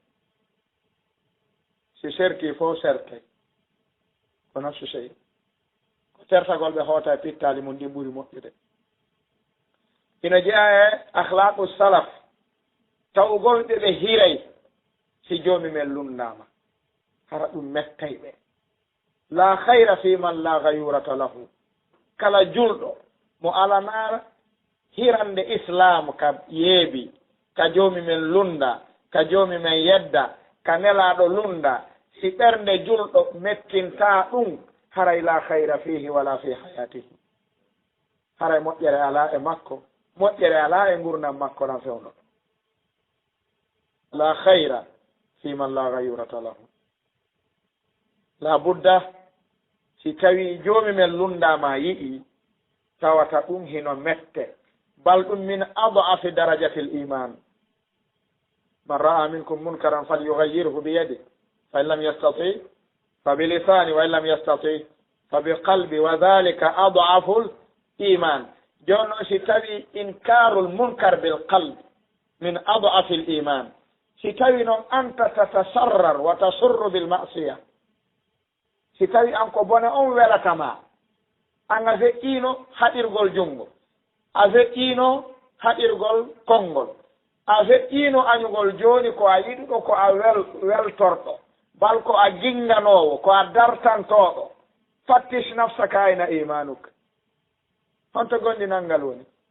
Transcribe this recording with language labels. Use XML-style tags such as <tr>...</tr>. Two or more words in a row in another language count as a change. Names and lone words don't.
<ff>si serti fof serte ko nafsu sey ko tertagol ɓe hoota e pittali mum ɗi ɓuuri moƴƴude ina jeeya e</ff> <ar>أخلاق السلف</ar> <ff>tawgolɓe ɓe hiray si joomi men lundama hara ɗum mettay ɓe la hayra</ff> <ar>في من لا غيرة له</ar> <ff>kala julɗo mo alanaara hirande islam ka yeebi ka joomi men lunda ka joomi men yedda ka nelaɗo lunda si ɓernde julɗo mettinta ɗum haray</ff> <ar>لا خير فيه ولا في حياته</ar> <ff>haray moƴƴere ala e makko moƴƴere ala e gurdam makko tan fewno</ff> <ar>لا خير في من لا غيرة له</ar> <ff>la budda si tawi joomi men lundama yiɗi tawata ɗum hino mette bal ɗum</ff> <ar>من أضعف درجات الإيمان</ar> <ff>man</ff> <ar>رأى منكم منكرا فليغيره بيده فإن لم يستطع فبلسانه وإن لم يستطع فبقلبه وذلك أضعف الإيمان</ar> <ff>jonno si tawi</ff> <ar>إنكار المنكر بالقلب من أضعف الإيمان</ar> <ff>si tawi</ff> <ar>نون أنت تتضرر وتسر بالمعصية</ar> <ff>si tawi an ko bone on welatama an a feƴƴino haɗirgol junngo a feƴƴino haɗirgol konngol a feƴƴino añugol jooni ko a yiɗuɗo ko a weltorɗo bal ko a ginganowo ko a dartantoɗo</ff> <ar>فتش نفسك أين إيمانك</ar> <ff>honto gonɗinal ngal woni</ff>